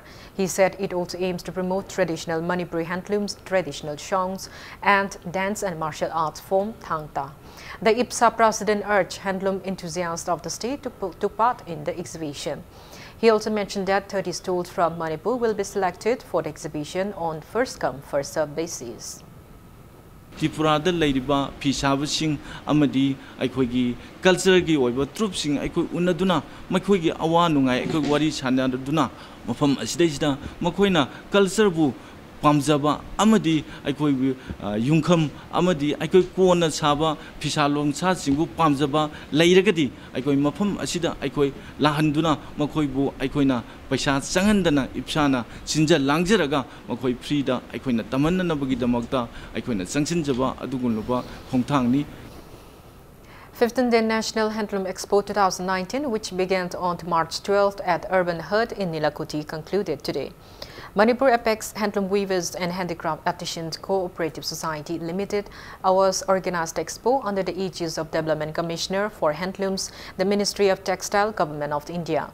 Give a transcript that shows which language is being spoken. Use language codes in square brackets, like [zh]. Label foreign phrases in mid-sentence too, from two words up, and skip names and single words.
[en] He said it also aims to promote traditional Manipuri handlooms, traditional songs, and dance and martial arts form Thangta. The IPSA president urged handloom enthusiasts of the state to take part in the exhibition. He also mentioned that 30 stalls from Manipur will be selected for the exhibition on first-come, first-served basis. [mni] Tripurada leiriba pisabasing amadi aikoigi culture gi oiba troupsing aikoi unaduna makoigi awa nungai aikoi wari sanaduna mafam asidaisida makoina culture bu pamjaba amadi aikoi yungkham amadi aikoi kona saba phisalong sa singbu pamjaba leiragadi aikoi mafam asida aikoi lahanduna makhoibu aikoina paisa changandana ipsana sinja langjaraga makhoi frida aikoina tamanna bagi damakta aikoina changsinjaba adugunloba khongthangni [en] 15th National Handloom Expo 2019, which began on March 12th at Urban Hut in Nilakoti, concluded today. Manipur Apex Handloom Weavers and Handicraft Artisans Cooperative Society Limited was organized expo under the aegis of Development Commissioner for Handlooms, the Ministry of Textile, Government of India.